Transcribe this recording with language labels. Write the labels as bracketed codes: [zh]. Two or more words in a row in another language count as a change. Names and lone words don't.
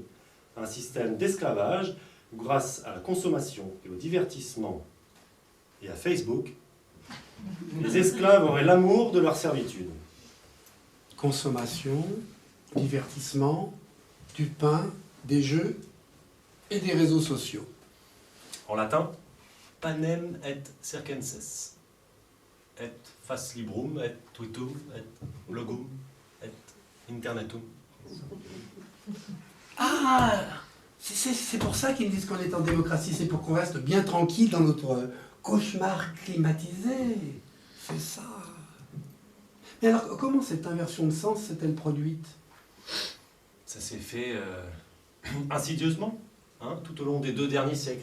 [fr] Un système d'esclavage où, grâce à la consommation et au divertissement et à Facebook, Les esclaves auraient l'amour de leur servitude. Consommation, divertissement, du pain, des jeux et des réseaux sociaux. En latin, [la] panem et circenses. Et fas librum, et twitum, et logum, et internetum. [fr] Ah, c'est pour ça qu'ils disent qu'on est en démocratie, c'est pour qu'on reste bien tranquille dans notre cauchemar climatisé. C'est ça. Mais alors, comment cette inversion de sens s'est-elle produite? Ça s'est fait insidieusement, hein, tout au long des 2 derniers siècles.